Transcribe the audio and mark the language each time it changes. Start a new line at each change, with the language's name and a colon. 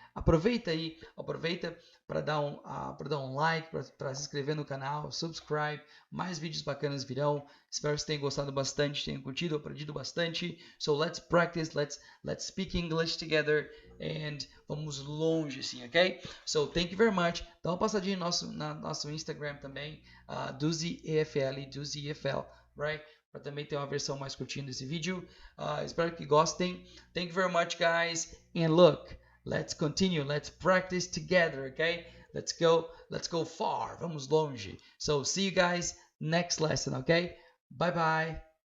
Portuguese: Aproveita para dar um like, para se inscrever no canal, subscribe. Mais vídeos bacanas virão. Espero que vocês tenham gostado bastante, tenham curtido, aprendido bastante.
English: So let's practice, let's speak English together. And
Portuguese: vamos longe assim,
English: ok? So, thank you very much.
Portuguese: Dá uma passadinha no nosso Instagram também, DuziEFL, right? Para também ter uma versão mais curtinha desse vídeo. Espero que gostem.
English: Thank you very much, guys. And look, let's continue. Let's practice together, okay? Let's go far.
Portuguese: Vamos longe.
English: So, see you guys next lesson, okay? Bye-bye.